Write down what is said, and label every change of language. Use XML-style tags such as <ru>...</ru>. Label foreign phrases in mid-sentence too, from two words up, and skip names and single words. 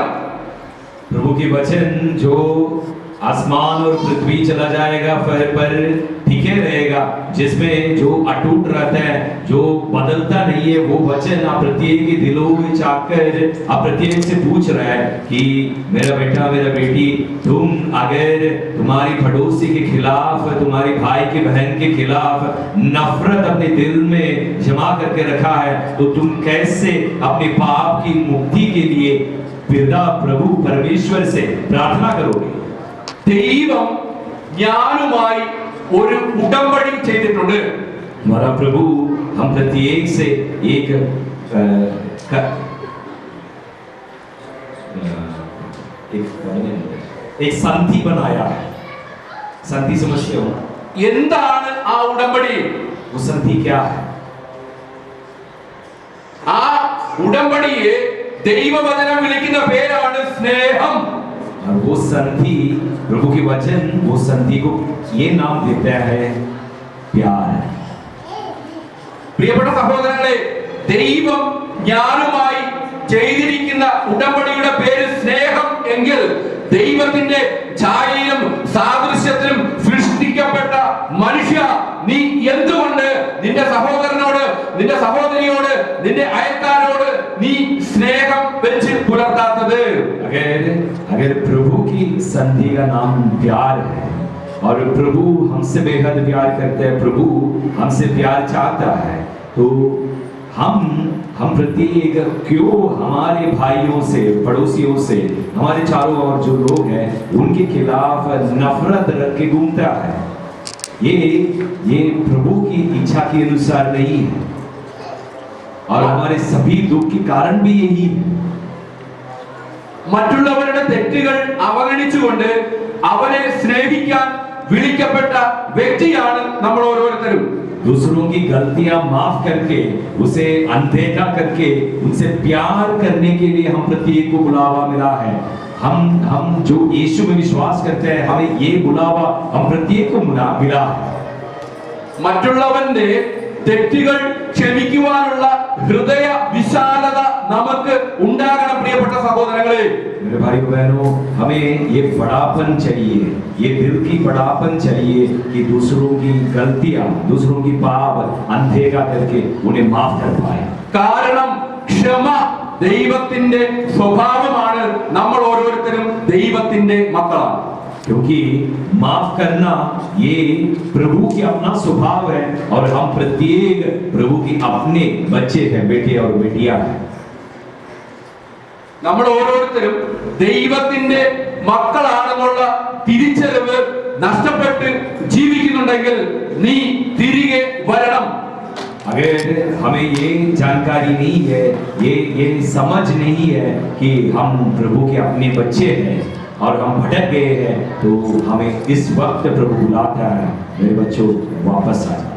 <hi>प्रभु की वचन जो आसमान और पृथ्वी चला जाएगा पर टिके रहेगा, जिसमें जो अटूट रहता है, जो बदलता नहीं है, वो वचन आप प्रत्येक के दिलों में जाकर आप प्रत्येक से पूछ रहा है कि मेरा बेटा मेरा बेटी, तुम अगर तुम्हारी पड़ोसी के खिलाफ, तुम्हारी भाई के बहन के खिलाफ नफरत अपने दिल में जमा करके रखा है, तो तुम कैसे अपने पाप की मुक्ति के लिए पिता प्रभु परमेश्वर से प्रार्थना करोगे?</hi> <ml>ദൈവം ഞാനുമായി ഒരു ഉടമ്പടി ചെയ്തിട്ടുണ്ട്.</ml> <hi>हमारा प्रभु हम प्रत्येक से एक संधि बनाया है। संधि समझते हो?</hi> <ml>എന്താണ് ആ ഉടമ്പടി?</ml> <hi>वो संधि क्या है?</hi> <ml>ആ ഉടമ്പടിയെ ദൈവവചനം വിളിക്കുന്ന പേരാണ് സ്നേഹം.</ml> <hi>और वो संधि, प्रभु के वचन वो संधि को ये नाम देता है प्यार।</hi> <ml>പ്രിയപ്പെട്ട സഹോദരങ്ങളെ, ദൈവം ഞാനുമായി ചെയ്തിരിക്കുന്ന ഉടമ്പടിയുടെ പേര് സ്നേഹം എങ്കിൽ ദൈവത്തിന്റെ ഛായയിലും സാദൃശ്യത്തിലും സൃഷ്ടിക്കപ്പെട്ട മനുഷ്യ, നീ എന്തുകൊണ്ട് നിന്റെ സഹോദരൻ നിന്റെ അയൽക്കാരോട് നീ സ്നേഹം വെച്ച് പുലർത്താത്തത്?</ml> <hi>अगर प्रभु की संधि का नाम प्यार है और प्रभु हमसे बेहद प्यार करते हैं, प्रभु हमसे प्यार चाहता है, तो हम प्रत्येक क्यों हमारे भाइयों से, पड़ोसियों से, हमारे चारों ओर जो लोग हैं उनके खिलाफ नफरत रख के घूमता है? ये प्रभु की इच्छा के अनुसार नहीं है और हमारे सभी दुख के कारण भी यही है।</hi> <ml>മറ്റുള്ളവരുടെ തെറ്റുകൾ അവഗണിച്ചുകൊണ്ട് അവരെ സ്നേഹിക്കാൻ വിളിക്കപ്പെട്ട വ്യക്തിയാണ് നമ്മൾ ഓരോരുത്തരും.</ml> <hi>दूसरों की गलतियां माफ करके, उसे अनदेखा करके, उनसे प्यार करने के लिए हम प्रत्येक को बुलावा मिला है। हम जो यीशु में विश्वास करते हैं, हमें ये बुलावा हम प्रत्येक को मिला है।</hi> <ml>മറ്റുള്ളവന്റെ തെറ്റുകൾ ക്ഷമിക്കുവാനുള്ള ഹൃദയ വിശാലത നമുക്ക് ഉണ്ടാകണം പ്രിയപ്പെട്ട സഹോദരങ്ങളെ.</ml> <hi>मेरे भाई बहनों, हमें ये बड़ापन चाहिए, ये दिल की बड़ापन चाहिए कि दूसरों की गलतियां, दूसरों की पाप अनदेखा करके उन्हें माफ कर पाए।</hi> <ml>കാരണം ക്ഷമ ദൈവത്തിന്റെ സ്വഭാവമാണ്. നമ്മൾ ഓരോരുത്തരും ദൈവത്തിന്റെ മക്കളാണ്.</ml> <hi>क्योंकि माफ करना ये प्रभु की अपना स्वभाव है और हम प्रत्येक प्रभु की अपने बच्चे हैं, बेटे और बेटियां हैं।</hi> <ml>നമ്മൾ ഓരോരുത്തരും ദൈവത്തിന്റെ മക്കളാണെന്നുള്ള തിരിച്ചറിവ് നഷ്ടപ്പെട്ട് ജീവിക്കുന്നുണ്ടെങ്കിൽ നീ തിരികെ വരണം.</ml> <hi>अगर हमें ये जानकारी नहीं है, ये समझ नहीं है कि हम प्रभु के अपने बच्चे हैं और हम भटक गए हैं, तो हमें इस वक्त प्रभु बुलाता है, मेरे बच्चों वापस आ जाओ।</hi>